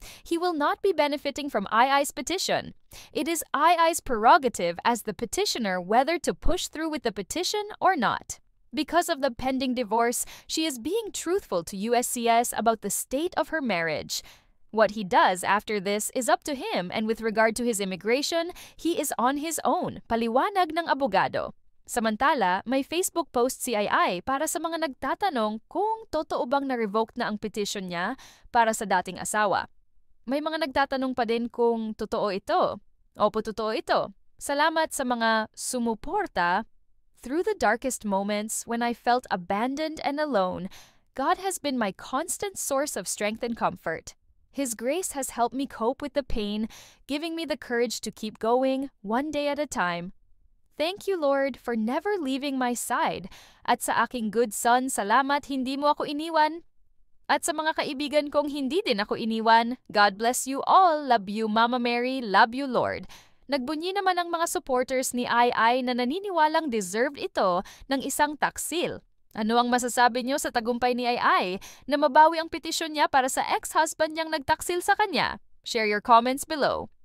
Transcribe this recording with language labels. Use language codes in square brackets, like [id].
[en] He will not be benefiting from Ai's petition. It is Ai's prerogative as the petitioner whether to push through with the petition or not. Because of the pending divorce, she is being truthful to USCIS about the state of her marriage. What he does after this is up to him, and with regard to his immigration, he is on his own, [tl] paliwanag ng abogado. Samantala, may Facebook post si Ai para sa mga nagtatanong kung totoo bang na-revoke na ang petition niya para sa dating asawa. May mga nagtatanong pa din kung totoo ito. Opo, totoo ito. Salamat sa mga sumuporta. [en] Through the darkest moments when I felt abandoned and alone, God has been my constant source of strength and comfort. His grace has helped me cope with the pain, giving me the courage to keep going one day at a time. Thank you, Lord, for never leaving my side. [tl] At sa aking [en] good son, [tl] salamat hindi mo ako iniwan. At sa mga kaibigan kong hindi din ako iniwan, [en] God bless you all. Love you, Mama Mary. Love you, Lord. [tl] Nagbunyi naman ang mga supporters ni Ai na naniniwalang deserved ito ng isang taksil. Ano ang masasabi niyo sa tagumpay ni Ai na mabawi ang petisyon niya para sa ex-husband niyang nagtaksil sa kanya? [en] Share your comments below.